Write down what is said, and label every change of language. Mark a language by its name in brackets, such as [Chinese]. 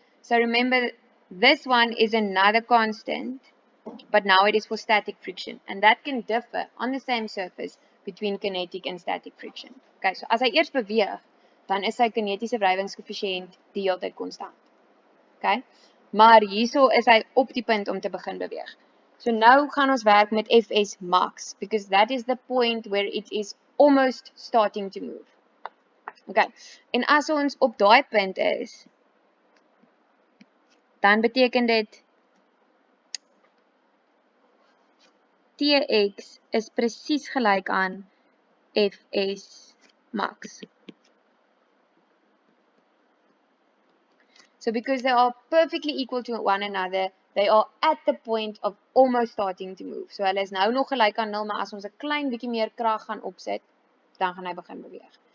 [English] So remember, this one is another constant, but now it is for static friction, and that can differ on the same surface between kinetic and static friction. [Afrikaans] Okay, so as hy eers beweeg, dan is sy kinetiese wrywingskoëffisiënt die hele tyd konstant. Okay, maar hierso is hy op die punt om te begin beweeg. So nou gaan ons werk met Fs max, [English] because that is the point where it is almost starting to move. [Afrikaans] Okay, en as ons op daai punt is, dan beteken dit Tx is presies gelyk aan Fs max. [English] So because they are perfectly equal to one another, they are at the point of almost starting to move. [Afrikaans] So hulle is nou nog gelyk aan 0, maar as ons 'n klein bietjie meer krag gaan opsit, dan gaan hy begin beweeg.